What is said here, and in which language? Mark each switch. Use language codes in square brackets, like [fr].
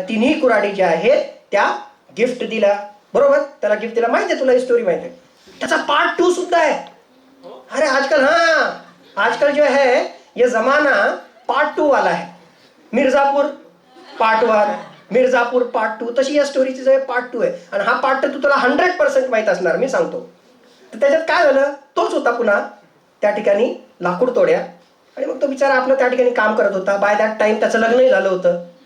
[mr] तिन्ही कुऱ्हाडी ज्या आहेत त्या गिफ्ट दिला, बरोबर. त्याला गिफ्ट दिला, माहिती आहे तुला ही स्टोरी माहिती आहे. त्याचा पार्ट 2 सुद्धा आहे. [hi] अरे आजकल आजकल जो है ये जमाना पार्ट 2 वाला है. [mr] मिर्जापूर पार्ट 1, मिर्जापूर पार्ट 2, तशी या स्टोरीची जो पार्ट 2 आहे. आणि हा पार्ट 2 तुला 100% माहित असणार, मी सांगतो. तर त्याच्यात काय झालं, तोच होता पुन्हा त्या ठिकाणी लाकूड तोड्या. आणि मग तो बिचारा आपलं त्या ठिकाणी काम करत होता. [en] by that time [mr] त्याचं लग्नही झालं होतं.